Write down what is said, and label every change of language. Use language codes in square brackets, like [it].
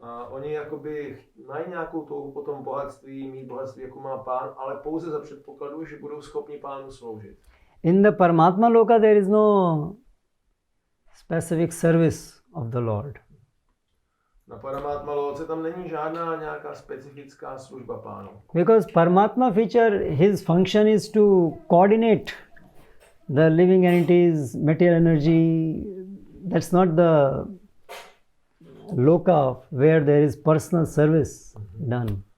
[cs] Oni jakoby mají nějakou touhu po tom bohatství, mít bohatství, jako má pán, ale pouze za předpokladu, že budou schopni pánu sloužit. [en] In the Paramatma Loka there is no specific service of the Lord. [cs] Na Paramatma Loce tam není žádná nějaká specifická služba pánu. [en] Because Paramatma feature, his function is to coordinate the living entities, material energy. That's not the loka where there is personal service done.